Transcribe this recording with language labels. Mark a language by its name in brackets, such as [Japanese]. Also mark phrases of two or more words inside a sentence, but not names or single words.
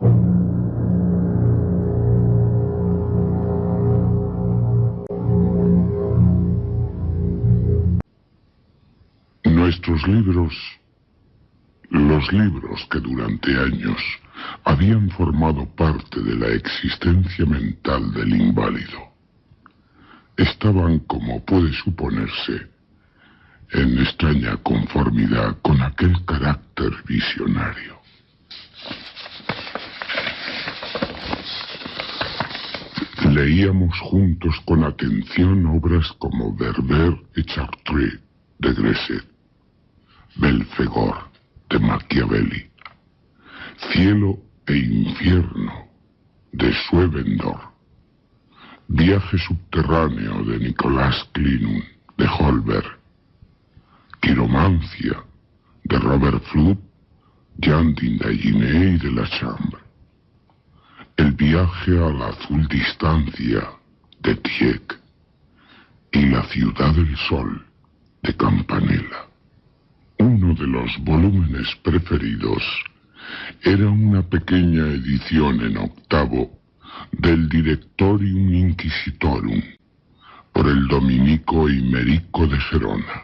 [Spanish] Nuestros libros, los libros que durante años habían formado parte de la existencia mental del inválido, estaban, como puede suponerse, en extraña conformidad con aquel carácter visionario. Leíamos juntos con atención obras como Berber et Chartres de Gresset, Belfegor de Machiavelli, Cielo e Infierno de Swevenborg, Viaje subterráneo de Nicolas Klinun de Holberg, Quiromancia de Robert Fludd, Jean d'Indaginé y de la Chambre, El viaje a la azul distancia de Tieck y La ciudad del sol de Campanella. Uno de los volúmenes preferidos era una pequeña edición en octavo del Directorium Inquisitorum por el dominico Eimerico de Gerona.